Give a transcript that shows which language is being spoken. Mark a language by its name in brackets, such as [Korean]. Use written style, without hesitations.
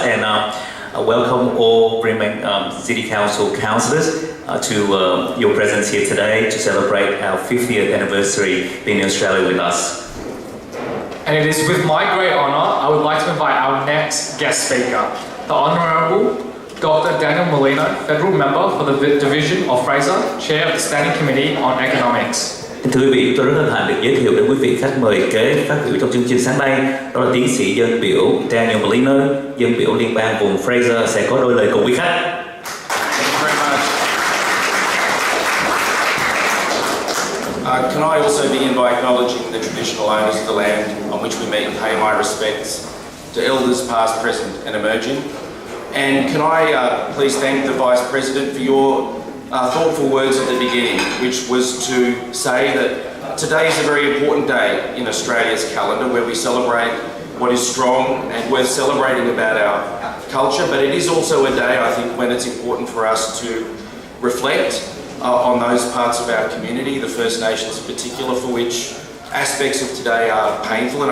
[English] And welcome all Brisbane City Council councillors to your presence here today to celebrate our 50th anniversary being in Australia with us. And it is with my great honour, I would like to invite our next guest speaker, the Honourable Dr. Daniel Molino, Federal Member for the Division of Fraser, Chair of the Standing Committee on Economics. [Vietnamese] Kính thưa quý vị, tôi rất hân hạnh được giới thiệu đến quý vị khách mời kế phát biểu trong chương trình sáng nay. Đó là tiến sĩ dân biểu Daniel Molino, dân biểu liên bang vùng Fraser sẽ có đôi lời cùng quý khách. [English] Can I also begin by acknowledging the traditional owners of the land on which we meet and pay my respects to elders past, present and emerging. And can I please thank the Vice President for your thoughtful words at the beginning, which was to say that today is a very important day in Australia's calendar where we celebrate what is strong and worth celebrating about our culture, but it is also a day, I think, when it's important for us to reflect on those parts of our community, the First Nations in particular, for which aspects of today are painful.